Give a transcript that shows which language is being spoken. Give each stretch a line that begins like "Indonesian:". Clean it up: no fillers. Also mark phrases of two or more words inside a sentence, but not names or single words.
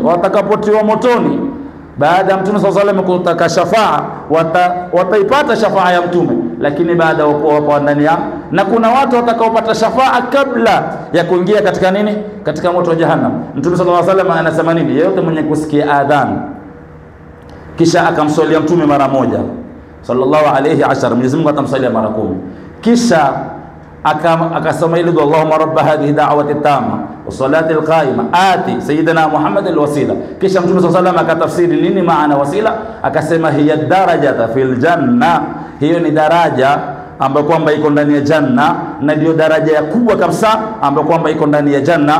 Swahili: Watakapotiwa motoni, baada ya Mtume
Arabic: صلى الله عليه وسلم
Swahili: kutaka shafaa, wataipata shafaa ya Mtume, lakini baada ya kuwa ndani ya, na kuna watu watakaopata shafaa kabla ya kuingia katika nini? Katika moto wa jahannam. Mtume
Arabic: صلى الله عليه وسلم
Swahili: anasema nini? Yeyote mwenye kusikia adhan kisha akamswalia Mtume mara moja sallallahu alaihi wasallam, Mwenyezi Mungu atamswalia mara 10. Kisha akasoma ile dua,
Arabic: اللهم رب هذه الدعوة التامة والصلاة القائمة آت سيدنا محمد الوسيلة.
Swahili: Kisha Mtume
Arabic: صلى الله عليه وسلم
Swahili: akatafsiri nini maana wasila, akasema
Arabic: هي درجة في الجنة,
Swahili: hiyo ni daraja ambayo kwamba iko ndani ya janna, na ndio daraja ya kubwa kabisa ambayo kwamba iko ndani ya janna.